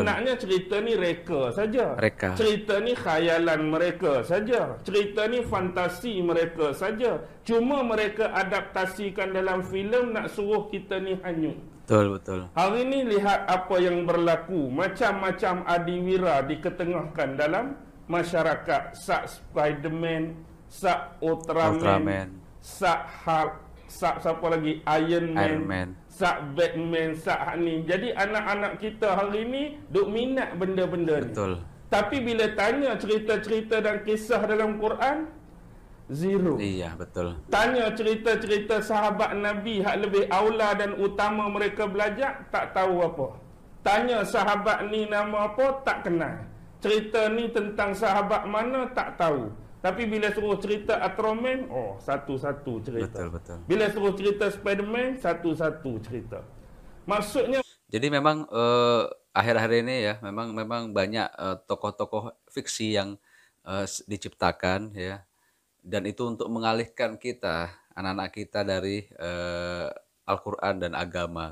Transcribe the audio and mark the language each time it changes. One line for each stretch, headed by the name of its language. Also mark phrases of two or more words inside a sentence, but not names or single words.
Malay: Sebenarnya cerita ni reka saja. Cerita ni khayalan mereka saja. Cerita ni fantasi mereka saja. Cuma mereka adaptasikan dalam filem nak suruh kita ni hanyut. Betul. Hari ini lihat apa yang berlaku. Macam-macam adiwira diketengahkan dalam masyarakat. Sak Spiderman, sak Ultraman, sak Hulk, sak siapa lagi, Iron Man, sak Batman, sak ni. Jadi anak-anak kita hari ini duk minat benda-benda ni. Betul. Tapi bila tanya cerita-cerita dan kisah dalam Quran, zero. Iya, betul. Tanya cerita-cerita sahabat Nabi hak lebih aula dan utama mereka belajar, tak tahu apa. Tanya sahabat ni nama apa, tak kenal. Cerita ni tentang sahabat mana, tak tahu. Tapi bila suruh cerita Ultraman, satu-satu cerita. Betul. Bila suruh cerita Spiderman, satu-satu cerita. Maksudnya,
Indonesian: jadi memang akhir-akhir ini ya, memang banyak tokoh-tokoh fiksi yang diciptakan ya. Dan itu untuk mengalihkan kita, anak-anak kita dari Al-Quran dan agama.